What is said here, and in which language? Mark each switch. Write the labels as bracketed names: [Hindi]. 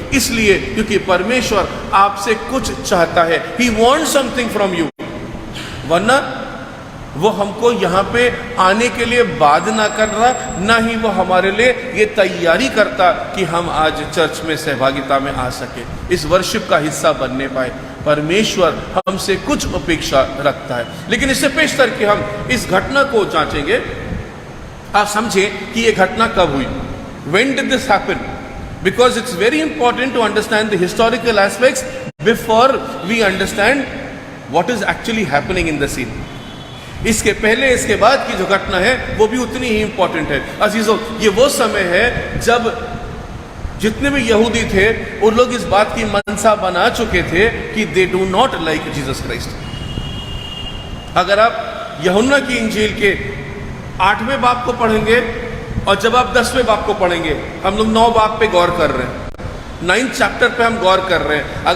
[Hindi] इसलिए क्योंकि परमेश्वर आपसे कुछ चाहता है, [English] he wants something from you, [Hindi] वरना वो हमको यहाँ पे आने के लिए बाध्य ना कर रहा, ना ही वो हमारे लिए ये तैयारी करता कि हम आज चर्च में सहभागिता में आ सके, इस वर्शिप का हिस्सा बनने पाए। परमेश्वर हमसे कुछ अपेक्षा रखता है। लेकिन इससे पेश करके हम इस घटना को जांचेंगे। आप समझें कि ये घटना कब हुई, [English] When did this happen? Because it's very important to understand the historical aspects before we understand what is actually happening in the scene. [Hindi] इसके पहले इसके बाद की जो घटना है वो भी उतनी ही इंपॉर्टेंट है। अजीजों, ये वो समय है जब जितने भी यहूदी थे उन लोग इस बात की मनसा बना चुके थे कि [English] They do not like Jesus Christ. [Hindi] अगर आप यूहन्ना की इंजील के 8वें बाब को पढ़ेंगे और जब आप 10वें बाब को पढ़ेंगे, हम लोग 9 बाब पे गौर कर रहे हैं, 9th चैप्टर पे हम गौर कर रहे हैं।